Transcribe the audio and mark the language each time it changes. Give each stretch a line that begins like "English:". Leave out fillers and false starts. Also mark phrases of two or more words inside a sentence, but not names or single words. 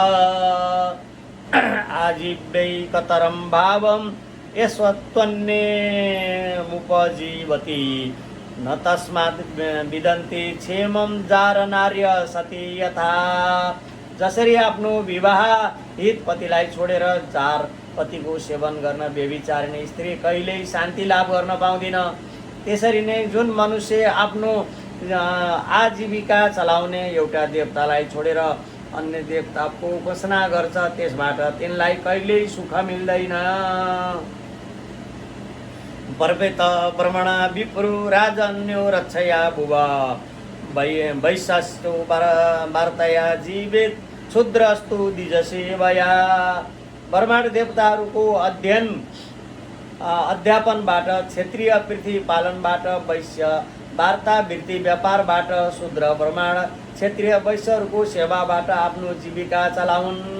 Sanskrit: आजीवैकतरं भावं यस्त्वन्ये मुपजीवति न तस्मात् विदन्ति क्षेमं जार नार्य सती यथा।
Nepali: जसरी आफ्नो विवाह हित पतिलाई छोडेर जार पतिको सेवन गर्न व्यभिचारिणी स्त्री कहिल्यै शान्ति लाभ गर्न पाउँदिन, त्यसरी नै जुन मनुष्य आफ्नो आजीविका चलाउने एउटा देवतालाई छोडेर अन्य देवताको उपासना गर्छ, त्यसबाट तिनलाई कहिल्यै सुख मिल्दैन।
Sanskrit: पर्वेत ब्रह्मणा विप्रु राजन्यो रक्षया भुवा वैश्यस्तु वार्तया जीवेत क्षुद्रस्तु द्विजसेवया।
Nepali: ब्रह्माण्ड देवताहरूको अध्यापनबाट, क्षत्रिय पृथ्वी पालनबाट, वैश्य वार्ता वृत्ति व्यापारबाट, शूद्र ब्राह्मण क्षत्रिय वैश्यहरूको सेवाबाट आफ्नो जीविका चलाउन्।